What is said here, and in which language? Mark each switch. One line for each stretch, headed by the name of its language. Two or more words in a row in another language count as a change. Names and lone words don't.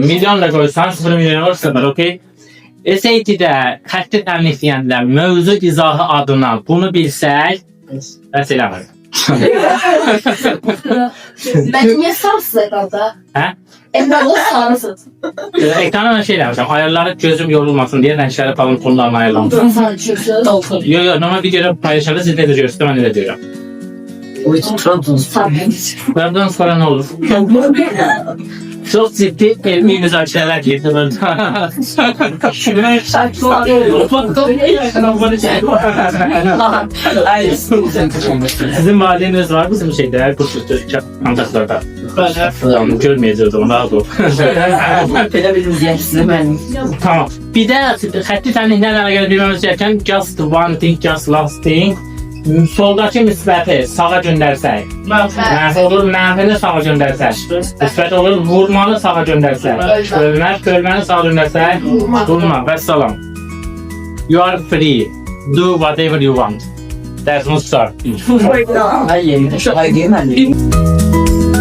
Azerbaijani: Milyon da qoysan 0 milyon olur 0, okey? SAT-də xətti təmin istəyəndə mövzu izahı adına bunu bilsək, bəs eləmir. Mən niyə sarsız ekranda? Hə? Ekranda sarısız. Ekrana mən şey eləmişəm, ayarları gözüm yorulmasın deyə rəngləri falan tonlarını ayarlamışım. Yo, normal videoda paylaşanda siz nə deyəcəksiniz, mən elə deyirəm.
Turkish: O için Trabzonspor. Trabzon sonra ne olur? Çok ciddi elmi müzakereler getirdim. Sizin valideniz var mı bizim şeyde? Bu kontaklarda. Tamam, görmeyeceğiz onu daha zor.
Azerbaijani: Belə bilməyəcək sizə mənim.
Turkish: Tamam. Bir de
Azerbaijani: xətti təminlərlə
Turkish: görə bilməmiz gereken
English: just one thing, just last thing.
Azerbaijani: Soldakı müsbəti sağa göndərsək, mənfi olur, mənfini sağa göndərsək, müsbət olur, vurmanı sağa göndərsək, bölməni sağa göndərsək, vurma, vəssalam.
English: You are free, do whatever you want. That's not start.
Azerbaijani: Ay, yeni. Ay, deyim mən.